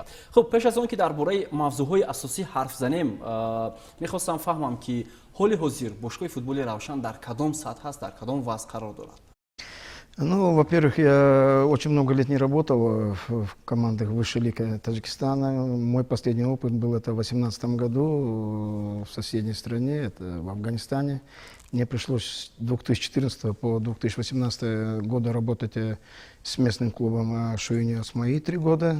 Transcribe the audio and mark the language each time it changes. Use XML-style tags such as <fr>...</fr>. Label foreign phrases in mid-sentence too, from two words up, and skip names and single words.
<fa>خب پیش از آن که درباره موضوعهای اساسی حرف زنیم میخواستم فهمم که حال حاضر باشگاه فوتبال روشن در کدام سطح است، در کدام وضع قرار دارد؟</fa> <ru>Ну, во-первых, я очень много лет не работал в командах высшей лиги Таджикистана. Мой последний опыт был это в 2018 году в соседней стране, это в Афганистане. Мне пришлось с 2014 по 2018 года работать с местным клубом Шуини Осмаи 3 года.</ru>